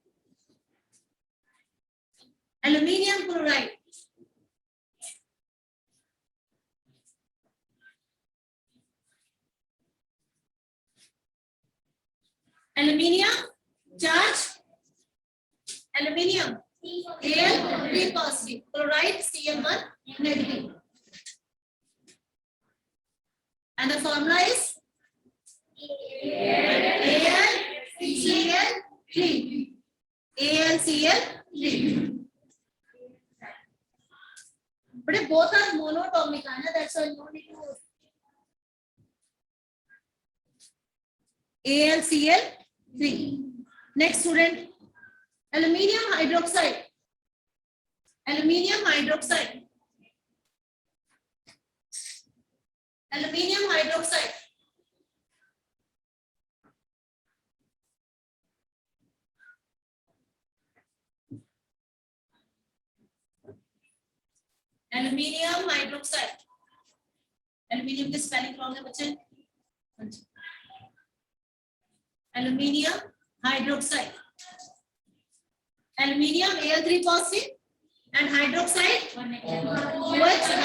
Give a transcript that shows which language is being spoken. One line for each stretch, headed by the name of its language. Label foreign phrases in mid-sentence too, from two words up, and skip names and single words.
English: aluminium chloride, aluminium charge, aluminium Al3 positive, chloride Cl1 negative, and the formula is AlCl3, AlCl3। but both are monatomic, that's why no need to AlCl3। next student, aluminium hydroxide, aluminium hydroxide, aluminium hydroxide, aluminium hydroxide, aluminium
Hindi: की स्पेलिंग रॉन्ग है बच्चे,
English: aluminium hydroxide, aluminium Al3 positive and hydroxide OH